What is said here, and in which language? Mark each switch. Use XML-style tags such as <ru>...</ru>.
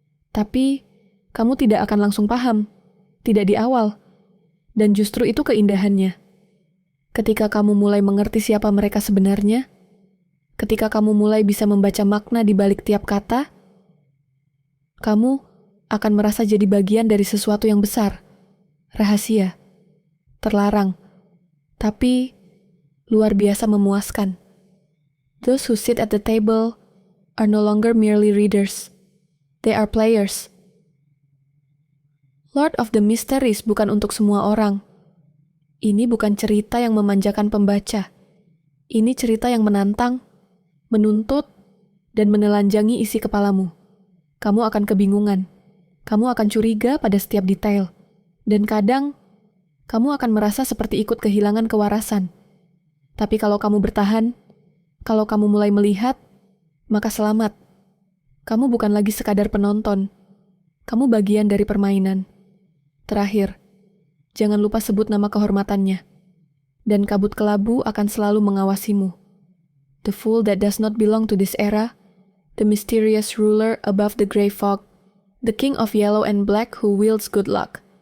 <id>Tapi, kamu tidak akan langsung paham, tidak di awal, dan justru itu keindahannya. Ketika kamu mulai mengerti siapa mereka sebenarnya, Ketika kamu mulai bisa membaca makna di balik tiap kata, kamu akan merasa jadi bagian dari sesuatu yang besar, rahasia, terlarang, tapi luar biasa memuaskan.</id> <en>Those who sit at the table are no longer merely readers. They are players.</en> <id>Lord of the Mysteries bukan untuk semua orang. Ini bukan cerita yang memanjakan pembaca. Ini cerita yang menantang, menuntut, dan menelanjangi isi kepalamu. Kamu akan kebingungan. Kamu akan curiga pada setiap detail. Dan kadang, kamu akan merasa seperti ikut kehilangan kewarasan. Tapi kalau kamu bertahan, kalau kamu mulai melihat, maka selamat. Kamu bukan lagi sekadar penonton. Kamu bagian dari permainan. Terakhir, jangan lupa sebut nama kehormatannya. Dan kabut kelabu akan selalu mengawasimu.</id> <en>The fool that does not belong to this era, the mysterious ruler above the grey fog, the king of yellow and black who wields good luck.</en>